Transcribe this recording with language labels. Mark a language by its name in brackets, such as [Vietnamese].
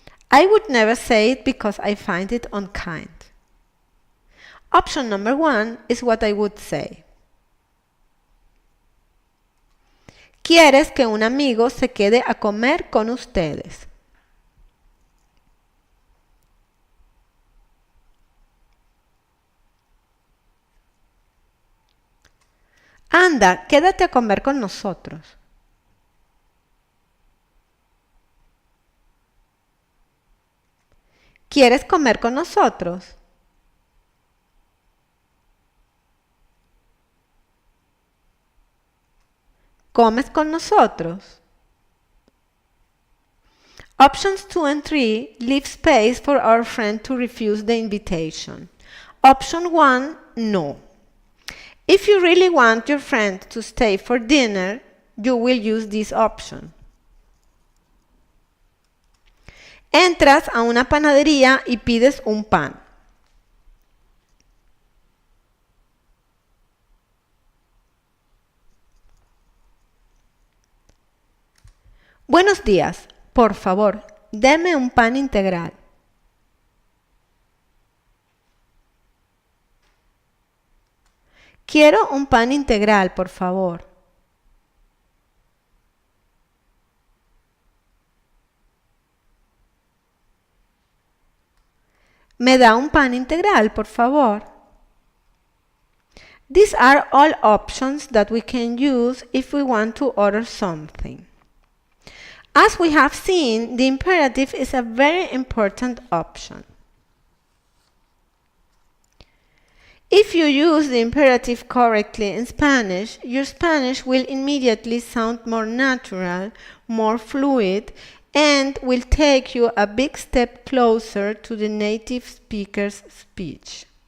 [English] I would never say it because I find it unkind. Option number 1 is what I would say. [Spanish] ¿Quieres que un amigo se quede a comer con ustedes? Anda, quédate a comer con nosotros. ¿Quieres comer con nosotros? ¿Comes con nosotros? [English] Options 2 and 3 leave space for our friend to refuse the invitation. Option 1, no. If you really want your friend to stay for dinner, you will use this option. [Spanish] Entras a una panadería y pides un pan. Buenos días, por favor, deme un pan integral. Quiero un pan integral, por favor. ¿Me da un pan integral, por favor? [English] These are all options that we can use if we want to order something. As we have seen, the imperative is a very important option. If you use the imperative correctly in Spanish, your Spanish will immediately sound more natural, more fluid, and will take you a big step closer to the native speaker's speech.